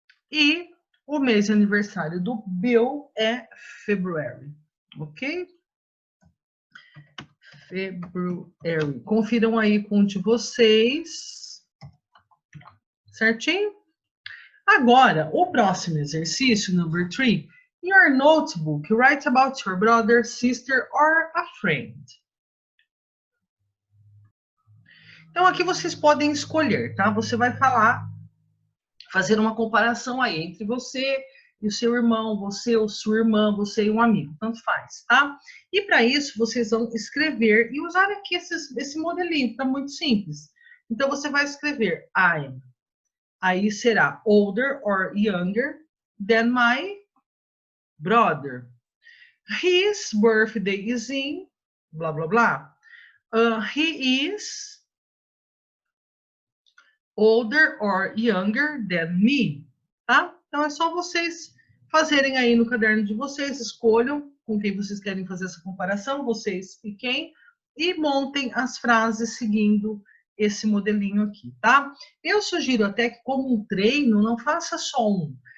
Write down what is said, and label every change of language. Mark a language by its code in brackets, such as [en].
[pt] E o mês de aniversário do Bill é February, ok? February. Confiram aí com o de vocês. Certinho? Agora, o próximo exercício, number 3. [en] In your notebook, write about your brother, sister or a friend. [pt] Então, aqui vocês podem escolher, tá? Você vai fazer uma comparação aí entre você e o seu irmão, você ou sua irmã, você e um amigo, tanto faz, tá? E para isso, vocês vão escrever e usar aqui esse modelinho, que tá muito simples. Então, você vai escrever I'm. [en] Aí será older or younger than my brother. His birthday is in blá, blá, blá. He is older or younger than me, tá? [pt] Então é só vocês fazerem aí no caderno de vocês, escolham com quem vocês querem fazer essa comparação, vocês e quem, e montem as frases seguindo esse modelinho aqui, tá? Eu sugiro até que, como um treino, não faça só um.